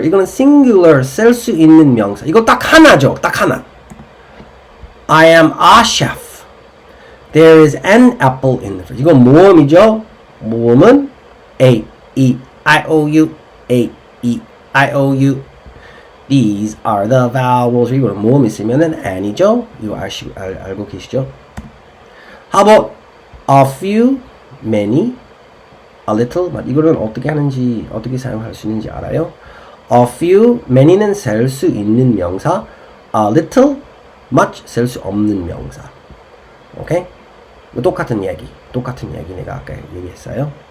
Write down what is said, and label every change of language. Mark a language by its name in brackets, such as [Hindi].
[Korean] 이거는 singular 쓸 수 있는 명사. 이거 딱 하나죠. 딱 하나. [English] I am a chef. There is an apple in the fridge. [Korean] 이건 모음이죠? 모음은 A, E, I, O, U, A, E, I, O, U. [English] These are the vowels. [Korean] 이거는 모음 있으면은 and이죠? 이거 알고 계시죠? [English] How about a few, many, a little? [Korean] 이거는 어떻게 사용할 수 있는지 알아요? A few, many는 쓸 수 있는 명사. A little, much 쓸 수 없는 명사. 오케이? 똑같은 얘기 내가 아까 얘기했어요.